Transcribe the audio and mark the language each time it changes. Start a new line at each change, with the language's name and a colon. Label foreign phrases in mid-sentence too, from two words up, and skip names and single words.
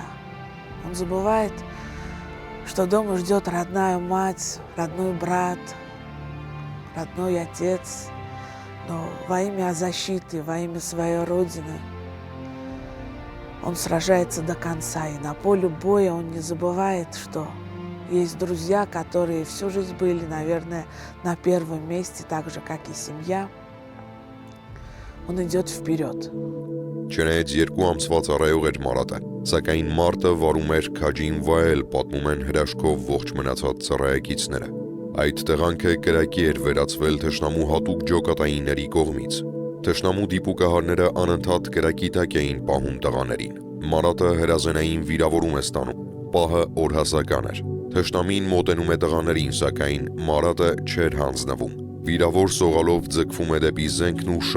Russian: Он забывает, что дома ждет родная мать, родной брат, родной отец, но во имя защиты, во имя своей Родины он сражается до конца. И на поле боя он не забывает, что есть друзья, которые всю жизнь были, наверное, на первом месте, так же, как и семья. Он идет вперед.
Armenian: Չնայած 2 ամսվա ծառայող էր Մարատը, սակայն մարտը վարում էր քաջին վայել, պատմում են հրաշքով ողջ մնացած ծառայակիցները։ Այդ տեղանքը կրակի էր վերածվել թշնամու հատուկ ջոկատայինների կողմից։ Թշնամու դիպուկահարները անընդհատ կրակի տակ էին պահում տղաներին։ Մարատը հրազենային վիրավորում է ստանում։ Պահը օրհասական էր։ Թշնամին մոտենում է տղաներին, սակայն Մարատը չէր հանձնվում։ Վիրավոր սողալով ձգվում է դեպի զենքն ու